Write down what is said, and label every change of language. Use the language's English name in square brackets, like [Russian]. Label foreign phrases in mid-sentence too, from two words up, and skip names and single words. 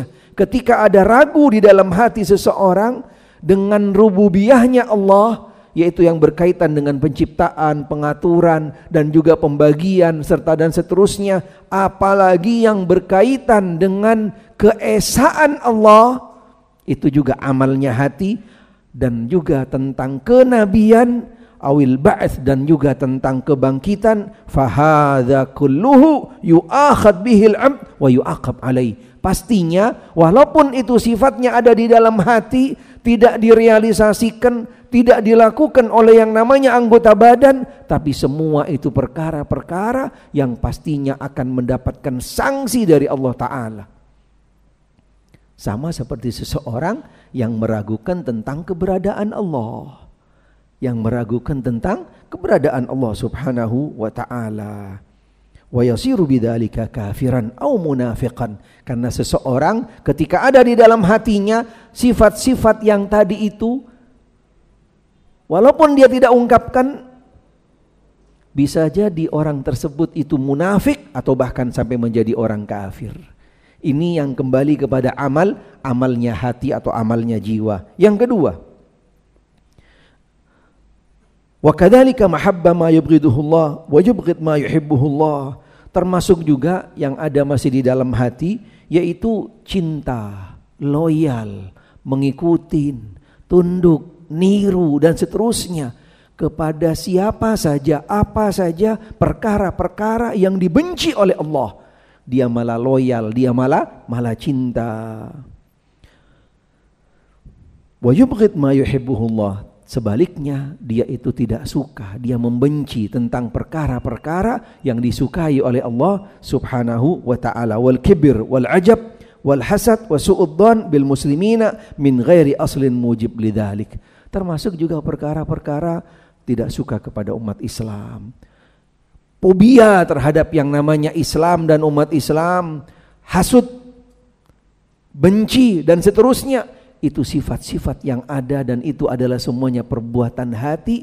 [Indonesian] Ketika ada ragu di dalam hati seseorang dengan rububiyahnya Allah, yaitu yang berkaitan dengan penciptaan, pengaturan dan juga pembagian serta dan seterusnya, apalagi yang berkaitan dengan keesaan Allah, itu juga amalnya hati, dan juga tentang kenabian, [Arabic] والبعث, [Indonesian] dan juga tentang kebangkitan. [Arabic] فهذا كله يؤاخذ به العبد ويعاقب عليه. [Indonesian] Pastinya walaupun itu sifatnya ada di dalam hati, tidak direalisasikan, tidak dilakukan oleh yang namanya anggota badan, tapi semua itu perkara-perkara yang pastinya akan mendapatkan sanksi dari Allah Ta'ala. Sama seperti seseorang yang meragukan tentang keberadaan Allah, yang meragukan tentang keberadaan Allah [Arabic] سبحانه وتعالى. ويصير بذلك كافرا أو منافقا, [Indonesian] karena seseorang ketika ada di dalam hatinya sifat-sifat yang tadi itu, walaupun dia tidak ungkapkan, bisa jadi orang tersebut itu munafik atau bahkan sampai menjadi orang kafir. Ini yang kembali kepada amalnya hati atau amalnya jiwa. Yang kedua, [Arabic] وكذلك محبة ما يبغضه الله ويبغض ما يحبه الله, [Indonesian] termasuk juga yang ada masih di dalam hati, yaitu cinta, loyal, mengikuti, tunduk, niru dan seterusnya kepada siapa saja, apa saja, perkara-perkara yang dibenci oleh Allah. Dia malah loyal, dia malah cinta. [Arabic] ويبغض ما يحبه الله, [Indonesian] sebaliknya dia itu tidak suka, dia membenci tentang perkara-perkara yang disukai oleh Allah [Arabic] سبحانه وتعالى. والكبر والعجب والحسد وسوء الظن بالمسلمين من غير أصل موجب لذلك. [Indonesian] Termasuk juga perkara-perkara tidak suka kepada umat Islam, fobia terhadap yang namanya Islam dan umat Islam, hasud, benci dan seterusnya. Itu sifat-sifat yang ada dan itu adalah semuanya perbuatan hati.